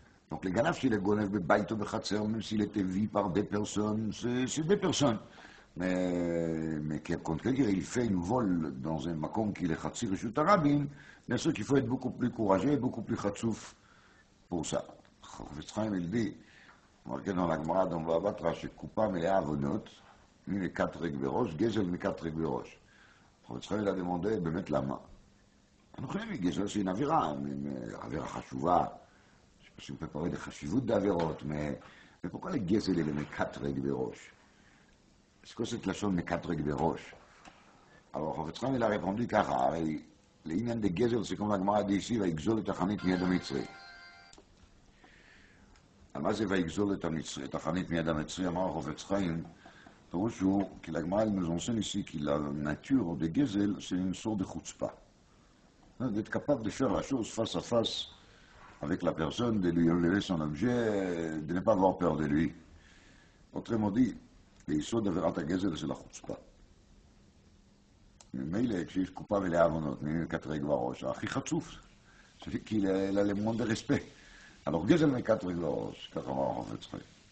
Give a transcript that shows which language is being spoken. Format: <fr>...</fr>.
<fr>Donc les ganav, s'il est ganav bebayt ou bechatzer, même s'il était vu par des personnes, c'est des personnes. Mais quand quelqu'un il fait une vol dans un makom qui est khatsi reshut harabim, bien sûr qu'il faut être beaucoup plus courageux, beaucoup plus khatsouf pour ça. חפץ חיים il dit, marqué dans la Gemara, dans Baba Batra,</fr> <he>שקופה מלאה עוונות, מקטרג בראש,</he> <fr>גזל מקטרג בראש.</fr> <he>חפץ חיים</he> <fr>il a demandé,</fr> <he>באמת למה?</he> <fr>אנחנו יודעים, גזל c'est une עבירה, עבירה חשובה, je sais pas si on peut parler de חשיבות d'עבירות, mais pourquoi le גזל il est מקטרג בראש? C'est quoi cette לשון מקטרג בראש? Alors חפץ חיים il a répondu ככה, הרי לעניין de גזל, c'est comme la Gemara dit ici,</fr> <he>ויגזול את החנית מיד המצרי. מה זה ויגזול את החנית מיד המצרי? אמר החפץ חיים, פירוש הוא, כי</he> <fr>la Gemara nous enseigne ici que la nature de גזל, c'est une sorte de chutzpah. D'être capable de faire la chose face à face avec la personne, de lui enlever son objet, de ne pas avoir peur de lui. Autrement dit,</fr> <he>ליסוד עבירת הגזל</he> <fr>c'est la chutzpah.</fr> <he>ממילא כשיש קופה מלאה עוונות, מקטרג בראש, הכי חצוף, כי למונד רספה.</he> <fr>Alors</fr> <he>גזל מקטרג בראש, ככה אמר החפץ חיים.</he>